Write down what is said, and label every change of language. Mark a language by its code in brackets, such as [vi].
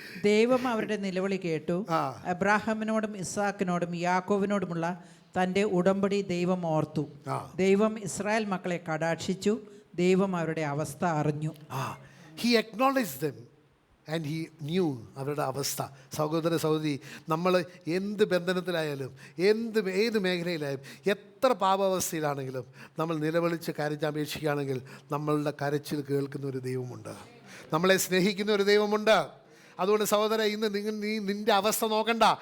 [ml] ദൈവം അവരുടെ നിലവിളി കേട്ടു. അബ്രാഹാമിനോടും ഇസ്ഹാക്കിനോടും യാക്കോബിനോടുമുള്ള തൻ്റെ ഉടമ്പടി ദൈവം ഓർത്തു. ദൈവം ഇസ്രായേൽ മക്കളെ കടാക്ഷിച്ചു. ദൈവം അവരുടെ അവസ്ഥ അറിഞ്ഞു. [en] He acknowledged them and he knew [ml] അവരുടെ അവസ്ഥ. സഹോദര സഹോദരി, നമ്മൾ എന്ത് ബന്ധനത്തിലായാലും ഏത് മേഖലയിലായാലും എത്ര പാപാവസ്ഥയിലാണെങ്കിലും നമ്മൾ നിലവിളിച്ച് കരഞ്ഞപേക്ഷിക്കുകയാണെങ്കിൽ നമ്മളുടെ കരച്ചിൽ കേൾക്കുന്ന ഒരു ദൈവമുണ്ട്. നമ്മളെ സ്നേഹിക്കുന്ന ഒരു ദൈവമുണ്ട്. അതുകൊണ്ട് സഹോദര, ഇന്ന് നീ നിൻ്റെ അവസ്ഥ നോക്കണ്ട.